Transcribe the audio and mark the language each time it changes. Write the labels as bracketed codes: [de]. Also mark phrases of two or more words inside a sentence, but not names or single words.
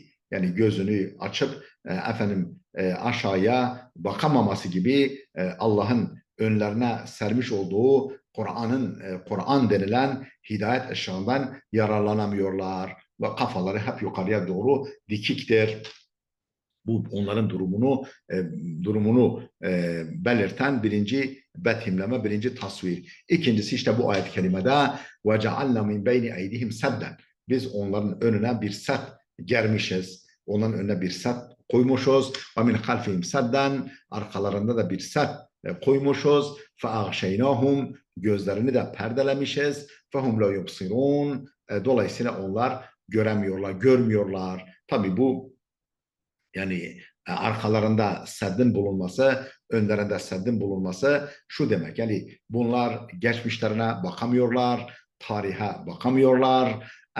[tr] Yani gözünü açıp aşağıya bakamaması gibi Allah'ın önlerine sermiş olduğu Kur'an denilen hidayet ışığından yararlanamıyorlar ve kafaları hep yukarıya doğru dikiktir. Bu onların durumunu belirten birinci betimleme, birinci tasvir. İkincisi işte bu ayet-i kerimede [ar] وَجَعَلْنَا مِنْ بَيْنِ اَيْدِهِمْ سَدًّا. [tr] Biz onların önüne bir set germişiz. Onların önüne bir set koymuşuz. [ar] وَمِنْ خَلْفِهِمْ سَدًّا. [tr] Arkalarında da bir set koymuşuz. [ar] فَاَغْشَيْنَاهُمْ. [tr] Gözlerini de perdelemişiz. [ar] فَهُمْ لَا يُبْصِرُونَ. [tr] Dolayısıyla onlar göremiyorlar, görmüyorlar. Tabii bu yani arkalarında seddin bulunması, önlerinde seddin bulunması şu demek. Yani bunlar geçmişlerine bakamıyorlar, tarihe bakamıyorlar.